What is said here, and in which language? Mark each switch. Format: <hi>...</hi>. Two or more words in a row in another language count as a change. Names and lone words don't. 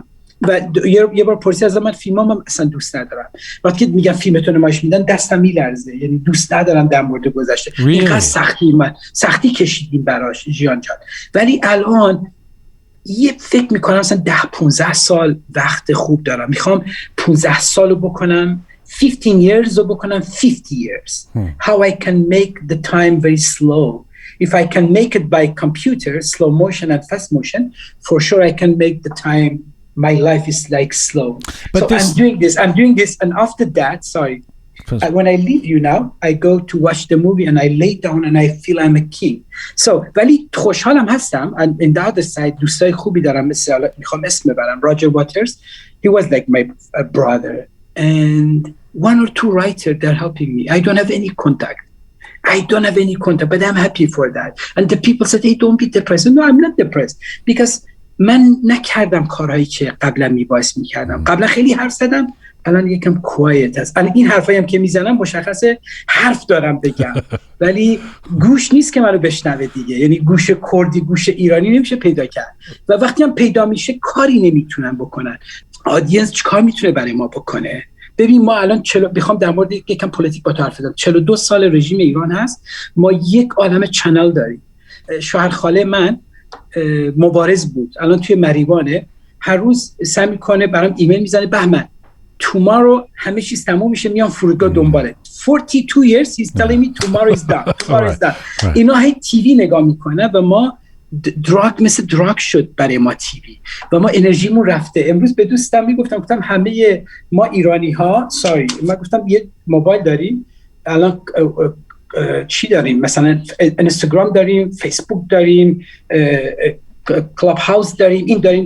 <fa>و یه بار پرسی از من فیلمام اصلا دوست ندارم، وقتی که میگم فیلمتون نمایش میدن دستم میلرزه، یعنی دوست ندارم در مورد گذشته. اینقدر سختی کشیدیم براش ژیان جان. ولی الان یه فکر میکنم مثلا 10-15 سال وقت خوب دارم، میخوام 15 سالو بکنم 15 years رو بکنم 50 years.</fa> <en>How I can make the time very slow. If I can make it by computer, slow motion and fast motion, for sure I can make the time, my life is like slow. But so I'm doing this, and after that, when I leave you now, I go to watch the movie and I lay down and I feel I'm a king.</en> <fa>So ولی خوشحالم هستم.</fa> <en>And in the other side</en> <fa>دوستای خوبی دارم، مثل میخوام اسم ببرم Roger Waters.</fa> <en>He was like my brother, and one or two writers, they're helping me. I don't have any contact, but I'm happy for that. And the people said, hey, don't be depressed. No, I'm not depressed, because من نکردم کارهایی که قبلا میبایست میکردم.</en> <fa>قبلا خیلی حرف زدم، الان یکم کوایت هست. الان این حرفایی هم که میزنم مشخصه حرف دارم بگم، ولی گوش نیست که منو بشنوه دیگه. یعنی گوش کردی، گوش ایرانی نمیشه پیدا کرد، و وقتی هم پیدا میشه کاری نمیتونن بکنن. آدینس چیکار میتونه برای ما بکنه؟ ببین ما الان میخوام در مورد یکم پلیتیک با تو حرف بزنم. 42 سال رژیم ایران هست، ما یک عالمه چنل داریم. شوهر خاله من مبارز بود، الان توی مریوانه، هر روز سعی میکنه برام ایمیل میزنه بهمن tomorrow همه چیز تموم میشه، میام فرودگاه دنبالت.</fa> <en>42 years he's telling me tomorrow is done. Tomorrow is done.</en> <fa>اینا هی تیوی نگاه میکنه و ما دراگ مثل دراگ شد برای ما تیوی و ما انرژیمون رفته. امروز به دوستم گفتم همه ما ایرانی ها من گفتم یه موبایل داریم الان، چی داریم؟ مثلا اینستاگرام داریم، فیسبوک داریم، کلاب هاوس داریم، این داریم.</fa>